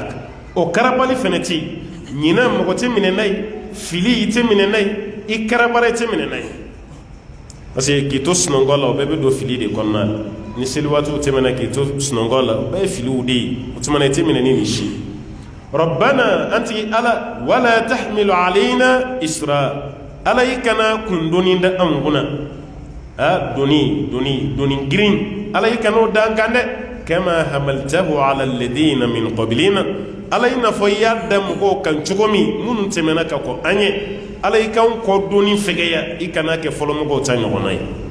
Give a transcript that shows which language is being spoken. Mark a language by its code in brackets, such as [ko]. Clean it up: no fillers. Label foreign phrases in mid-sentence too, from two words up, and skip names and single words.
[bm] kan o karabali fɛnɛ tɛ ɲinan mɔgɔ tɛ minɛ n'a ye fili i tɛ minɛ n'a ye i karabara i tɛ minɛ n'a ye [fr] parce que [bm] k'i to sunɔgɔ la o bɛɛ bɛ don fili de kɔnɔna la ni seliwaatiw tɛmɛna k'i to sunɔgɔ la o bɛɛ ye filiw de ye o tuma na i tɛ minɛ ni nin si rabbana an tigi ala [ar] ولا تحمل علينا إصرا [bm] ala i kana kundoni da an kunna doni girin ala i kana o da an kan dɛ [ar] كما حملته على الذين من قبلنا [bm] ala i n'a fɔ i y'a da mɔgɔw kan cogo min minnu tɛmɛna ka kɔ an ye ala i kan kɔ doni fɛgɛya i kana kɛ fɔlɔ mɔgɔw ta ɲɔgɔnna ye